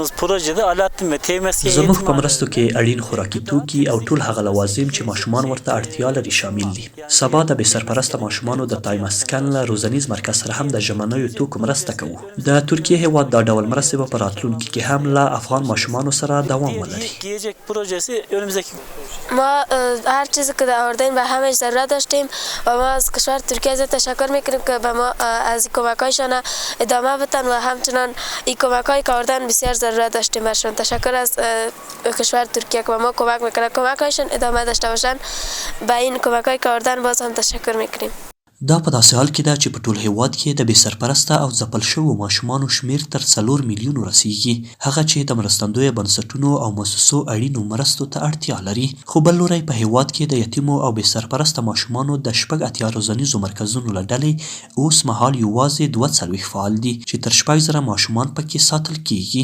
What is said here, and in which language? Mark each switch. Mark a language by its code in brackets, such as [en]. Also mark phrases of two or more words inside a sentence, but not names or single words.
[ps] زموږ په مرستو کې اړین خوراکي توکي او ټول هغه لوازم چې ماشومان ورته اړتیا لري شامل دي. سبا د بې سرپرسته ماشومانو د تایمسکن له روزنیز مرکز سره هم د ژمنیو توکو مرسته کوو. د ترکیې هېواد دا ډول مرستې به په راتلونکي کې هم له افغان ماشومانو سره دوام ولري. [fa] ما هر چیزی که آوردین به همش ضرورت داشتیم و ما از کشور ترکیه زیاد تشکر میکنیم که به ما از کمکایشان ادامه بدن و همچنان این کمکایی که آوردن بسیار ضرورت داشتیم برشان. تشکر از کشور ترکیه که به ما کمک میکنه، کمکایشان ادامه داشته باشن. به این کمکایی که آوردن باز هم تشکر میکنیم. [ps] دا په داسې حال کې ده چې په ټول هېواد کې د بې سرپرسته او ځپل شویو ماشومانو شمېر تر 4 میلیونو رسیږي، هغه چې د مرستندویه بنسټونو او مؤسسو اړینو مرستو ته اړتیا لري. خو بل لوری په هېواد کې د یتیمو او بې سرپرسته ماشومانو د 80 روزنیزو مرکزونو له ډلې اوس مهال یوازې 42 فعال دي چې تر 6000 ماشومان پکې ساتل کیږي.